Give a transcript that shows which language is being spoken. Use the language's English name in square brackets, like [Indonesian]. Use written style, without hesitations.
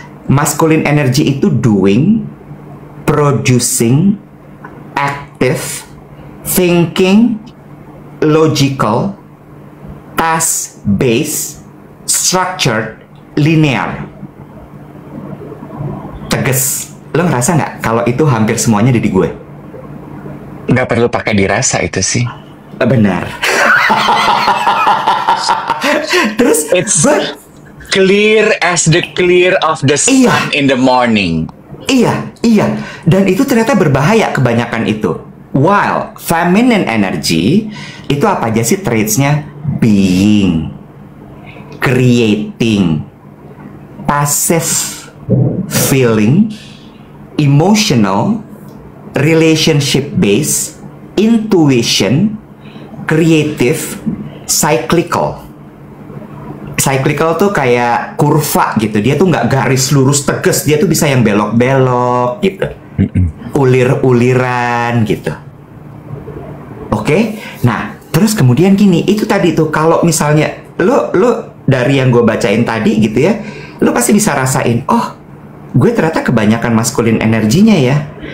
[English] Masculine energy [Indonesian] itu [English] doing, producing, active, thinking, logical, task-based, structured, linear. [Indonesian] Tegas. Lo ngerasa nggak kalau itu hampir semuanya ada di gue? Nggak perlu pakai dirasa itu sih. Benar. Terus [English] It's clear as the clear of the sun in the morning. [Indonesian] Iya. Dan itu ternyata berbahaya kebanyakan itu. [English] While feminine energy [Indonesian] itu apa aja sih traits-nya? [English] Being, creating, passive feeling, emotional, relationship based, intuition, creative, cyclical. [Indonesian] Cyclical tuh kayak kurva gitu. Dia tuh nggak garis lurus tegas. Dia tuh bisa yang belok-belok gitu. Ulir-uliran gitu. Oke? Nah, terus kemudian gini. Itu tadi tuh kalau misalnya lo dari yang gue bacain tadi gitu ya, lo pasti bisa rasain, oh, gue ternyata kebanyakan masculine energinya ya.